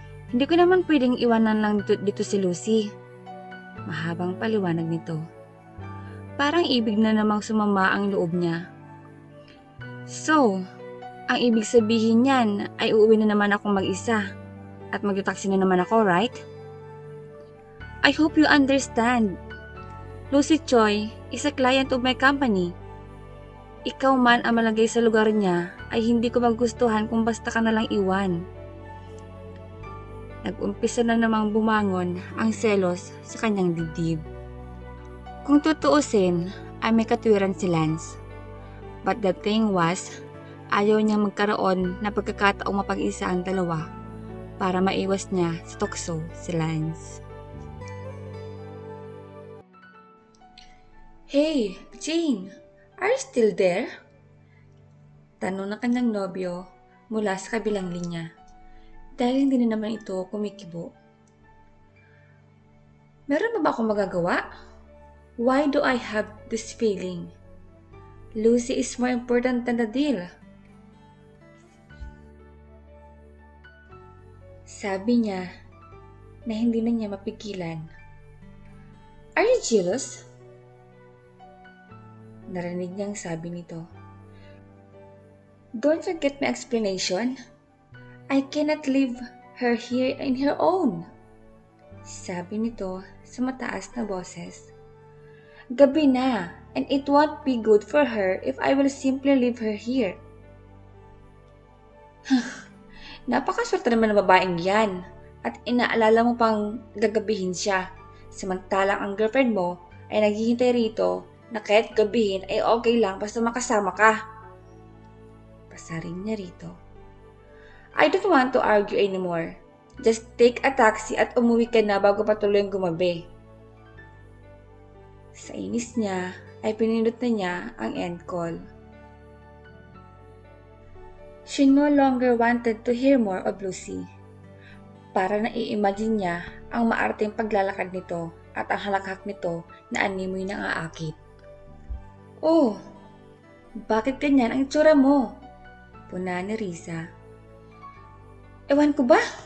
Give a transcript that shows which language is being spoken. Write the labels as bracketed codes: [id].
[tl] Hindi ko naman pwedeng iwanan lang dito si Lucy. Mahabang paliwanag nito. Parang ibig na namang sumama ang loob niya. So, ang ibig sabihin niyan ay uuwi na naman akong mag-isa at mag-taxi na naman ako, right? [en] I hope you understand. Lucy Choi is a client of my company. [tl] Ikaw man ang malagay sa lugar niya ay hindi ko magustuhan kung basta ka nalang iwan. Nag-umpisa na namang bumangon ang selos sa kanyang dibdib. Kung tutuusin ay may katwiran si Lance. [en] But the thing was, [tl] ayaw niya magkaroon na pagkakataong mapag-isa ang dalawa para maiwas niya sa tukso si Lance. [en] Hey, Jane! Are you still there? [tl] Tanong ng kanyang nobyo mula sa kabilang linya dahil hindi na naman ito kumikibo. Meron ba akong magagawa? [en] Why do I have this feeling? Lucy is more important than the deal. [tl] Sabi niya na hindi na niya mapigilan. [en] Are you jealous? [tl] Narinig niyang sabi nito. [en] Don't forget my explanation. I cannot leave her here in her own. [tl] Sabi nito sa mataas na boses. Gabi na, [en] and it won't be good for her if I will simply leave her here. [tl] Napakaswerte naman ng babaeng yan at inaalala mo pang gagabihin siya. Samantalang ang girlfriend mo ay naghihintay rito na kahit gabihin ay okay lang basta makasama ka. Pasaring niya rito. [en] I don't want to argue anymore. Just take a taxi [tl] at umuwi ka na bago patuloy ang gumabi. Sa inis niya ay pinindot na niya ang end call. [en] She no longer wanted to hear more of Lucy. [tl] Para na-i-imagine niya ang maarteng paglalakad nito at ang halakhak nito na animoy ng aakit. Oh, bakit ganyan ang itsura mo? Puna ni Risa. Ewan ko ba?